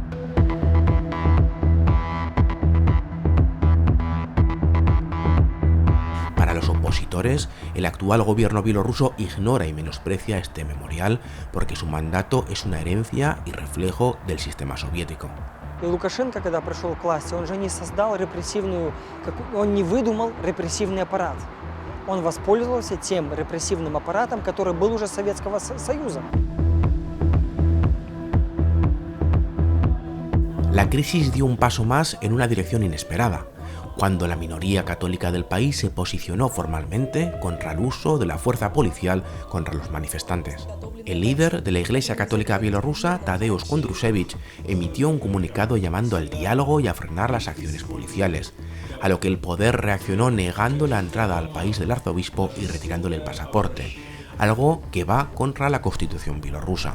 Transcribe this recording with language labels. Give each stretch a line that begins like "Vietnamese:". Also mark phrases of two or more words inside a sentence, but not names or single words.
Spanish: Para los opositores, el actual gobierno bielorruso ignora y menosprecia este memorial porque su mandato es una herencia y reflejo del sistema soviético.
Russian: И Лукашенко, когда пришел к власти, он же не создал он не выдумал репрессивный аппарат. Он воспользовался тем репрессивным аппаратом, который был уже Советского Союза.
Spanish: La crisis dio un paso más en una dirección inesperada. cuando la minoría católica del país se posicionó formalmente contra el uso de la fuerza policial contra los manifestantes. El líder de la Iglesia Católica Bielorrusa, Tadeusz Kondruszewicz, emitió un comunicado llamando al diálogo y a frenar las acciones policiales, a lo que el poder reaccionó negando la entrada al país del arzobispo y retirándole el pasaporte, algo que va contra la Constitución bielorrusa.